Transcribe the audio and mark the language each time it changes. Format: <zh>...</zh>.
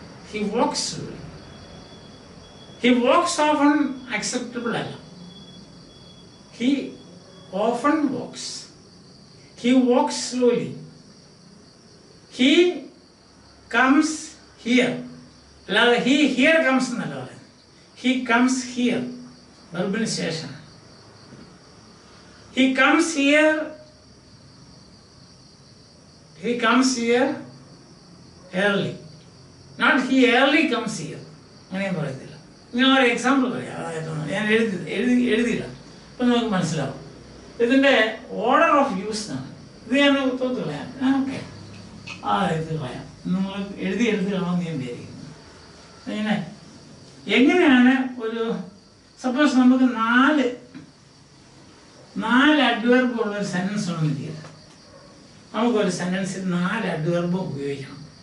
<en>He walks slowly. He walks often acceptable</en> <ml>അല്ല.</ml> <en>He often walks. He walks slowly. He comes here,</en> <ml>അല്ലാതെ</ml> <en>he here comes</en> <ml>എന്നല്ല പറയുന്നത്.</ml> <en>he comes here,</en> <ml>വെർബിന് ശേഷം.</ml> <en>He comes here, he comes here early, not he early comes here.</en> <ml>അങ്ങനെയും പറയത്തില്ല. ഞാൻ ഒരു example പറയാം. അതായത് ഞാൻ എഴുതിയില്ല, അപ്പം നമുക്ക് മനസ്സിലാവും. ഇതിൻ്റെ ഓർഡർ ഓഫ് യൂസ് ആണ്. ഇത് ഞാൻ തോത്ത് കളയാം. ഓക്കെ, ഇത് കളയാം. നിങ്ങൾ എഴുതി കളയാമെന്ന് ഞാൻ വിചാരിക്കുന്നു. ഇങ്ങനെ എങ്ങനെയാണ് ഒരു സപ്പോസ് നമുക്ക് 4 അഡ്വേർബ് ഉള്ളൊരു സെൻറ്റൻസ് ഉണ്ടെന്ന് ചെയ്ത് നമുക്കൊരു സെൻറ്റൻസിൽ 4 അഡ്വേർബും ഉപയോഗിക്കണം.</ml>